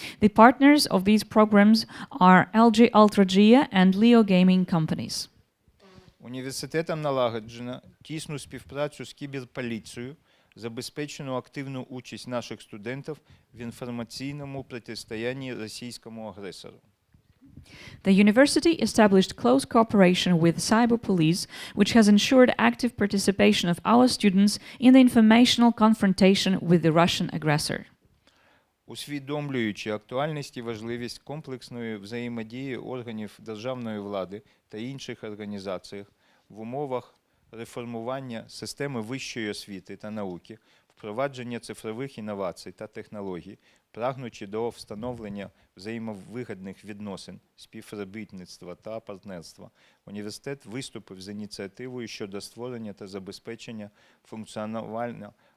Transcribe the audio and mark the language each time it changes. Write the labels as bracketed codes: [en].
[en] The partners of these programs are LG Ultra and Leo Gaming companies. [uk] Університетом налагоджено тісну співпрацю з кіберполіцією, забезпечено активну участь наших студентів в інформаційному протистоянні російському агресору. [en] The university established close cooperation with cyber police, which has ensured active participation of our students in the informational confrontation with the Russian aggressor. [uk] Усвідомлюючи актуальність і важливість комплексної взаємодії органів державної влади та інших організацій в умовах реформування системи вищої освіти та науки, впровадження цифрових інновацій та технологій, прагнучи до встановлення взаємовигідних відносин, співробітництва та партнерства, університет виступив з ініціативою щодо створення та забезпечення функціонування